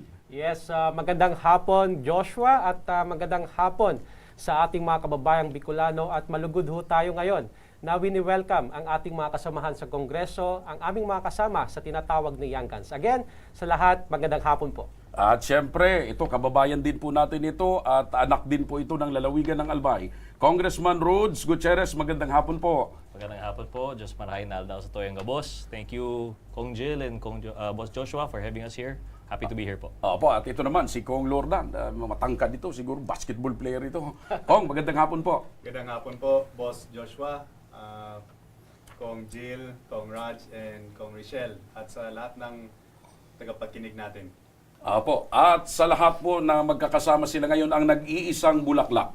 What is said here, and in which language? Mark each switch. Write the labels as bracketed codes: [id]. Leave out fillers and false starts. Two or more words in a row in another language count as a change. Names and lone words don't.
[tl] Yes, magandang hapon Joshua at magandang hapon sa ating mga kababayang Bicolano at malugod ho tayo ngayon na wini-welcome ang ating mga kasamahan sa Kongreso, ang aming mga kasama sa tinatawag na Young Guns. Again, sa lahat, magandang hapon po. At siyempre, ito, kababayan din po natin ito at anak din po ito ng lalawigan ng Albay. Congressman Rhodes Gutierrez, magandang hapon po. Magandang hapon po, [bik] Diyos marahay na aldaw sa Toyang Gabos. [en] Thank you, Kong Jill and Boss Joshua for having us here. Happy to be here po. [tl] Opo, at ito naman, si Kong Lordan. Matangkad ito, siguro basketball player ito. Kong, magandang hapon po. Magandang hapon po, Boss Joshua, Kong Jill, Kong Raj, and Kong Richelle. At sa lahat ng tagapagkinig natin. Opo, at sa lahat po na magkakasama sila ngayon ang nag-iisang bulaklak.